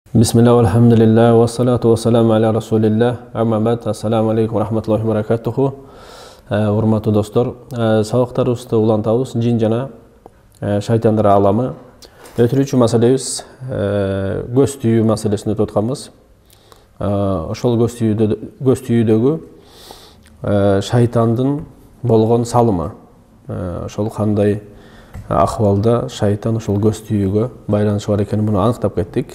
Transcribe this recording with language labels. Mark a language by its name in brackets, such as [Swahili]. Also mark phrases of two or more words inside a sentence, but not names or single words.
[Arabic] بسم الله، الحمد لله، والصلاة والسلام على رسول الله، أما بعد، السلام عليكم ورحمة الله وبركاته. [Kyrgyz] Урматтуу достор, сабактарыбызды улантабыз жин жана шайтандар аламы. Өтүрүүчү маселебиз көз түйүү маселесин өтүп атканбыз. Ошол көз түйүүдөгү шайтандын болгон салымы, ошол кандай акыбалда шайтан ошол көз түйүүгө байланышы бар экенин муну аныктап кеттик.